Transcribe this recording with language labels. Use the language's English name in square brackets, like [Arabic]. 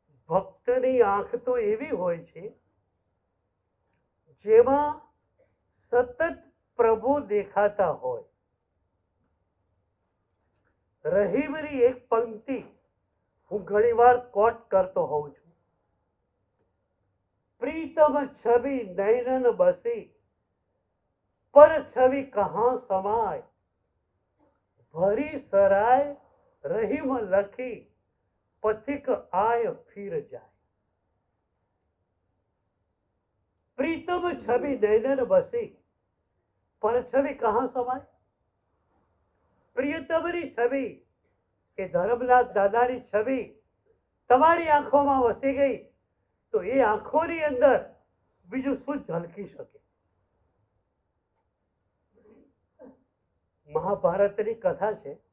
[Gujarati] ભક્તની આંખ તો એવી હોય છે જેમાં સતત પ્રભુ દેખાતા હોય. રહીમની એક પંક્તિ હું ઘણીવાર કોટ કરતો હોઉં છું. [Hindi] प्रीतम छवि नैनन बसी, पर छवि कहां समाय, भरी सराय रहीम लखी, पथिक आय फिर जाय. प्रीतम छवि नैनन बसी, पर छवि कहां समाय. [Gujarati] प्रियतमની છબી, એ ધર્મનાથ દાદાની છબી તમારી આંખોમાં વસી ગઈ તો એ આંખોની અંદર બીજું શું ઝલકી શકે? મહાભારતની કથા છે.